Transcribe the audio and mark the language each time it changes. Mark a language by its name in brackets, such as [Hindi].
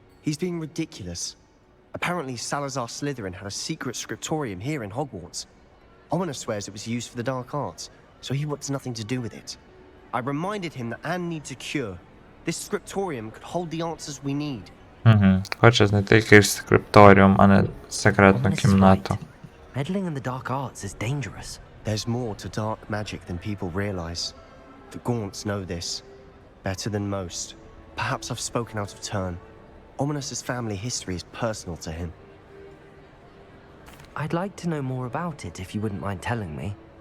[English] He's being ridiculous. Apparently Salazar Slytherin had a secret scriptorium here in Hogwarts. Ominous swears it was used for the dark arts, so he wants nothing to do with it. I reminded him that Anne needs a cure. This scriptorium could hold the answers we need. [Ukrainian] Хоче знайти якийсь скрипторіум, а не секретну [English] Ominous is [Ukrainian] кімнату. [English] right. Meddling in the dark arts is dangerous. There's more to dark magic than people realize. The Gaunts know this. Better than most. Perhaps I've spoken out of turn. Ominous's family history is personal to him. I'd like to know more about it if you wouldn't mind telling me.